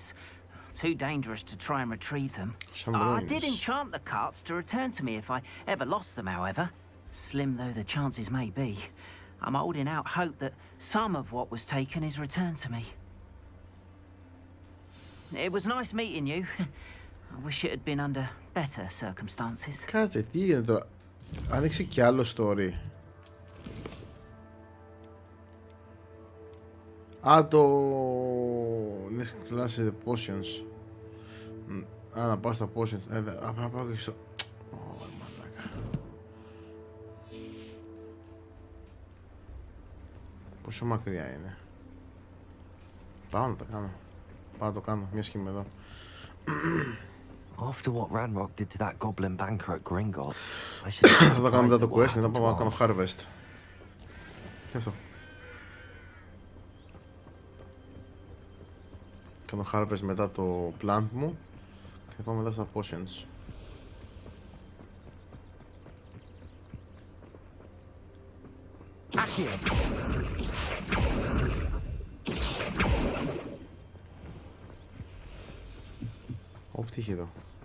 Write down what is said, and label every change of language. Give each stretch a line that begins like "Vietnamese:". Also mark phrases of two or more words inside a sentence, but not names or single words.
English: Too dangerous to try and retrieve them. I did enchant the carts to return to me if I ever lost them, however. Slim though the chances may be, I'm holding out hope that some of what was taken is returned to me. It was nice meeting you. I wish it had been under better circumstances.
Greek: Κάτσε, τι γίνεται τώρα. Άνοιξε κι άλλο story. Το...
English: Next class is the potions.
Greek: Να πάω στα potions. Πρέπει να πάω και στο... μαλάκα. Πόσο μακριά είναι. Πάω να τα κάνω. Πάω να το κάνω, μια σχήμα εδώ.
English: After what Ranrock did to that goblin banker at Gringotts, I should
Greek: Θα το κάνω μετά το quest, μετά πάω να κάνω harvest. Τι αυτό. Κάνω harvest μετά το plant μου και πάω μετά στα potions. Τι είχε εδώ.